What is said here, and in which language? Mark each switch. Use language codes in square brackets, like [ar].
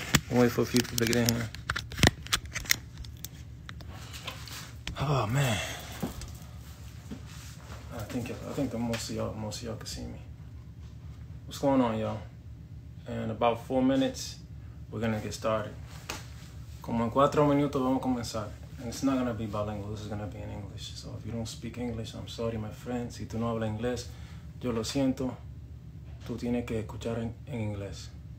[en] I'm waiting for a few people to get in here. Oh man. I think that most of y'all can see me. What's going on, y'all? In about 4 minutes, we're gonna get started. [es] Como en 4 minutos vamos a comenzar. [en] And it's not gonna be bilingual, this is gonna be in English. So if you don't speak English, I'm sorry, my friend. [es] Si tú no hablas inglés, yo lo siento. Tú tienes que escuchar en inglés.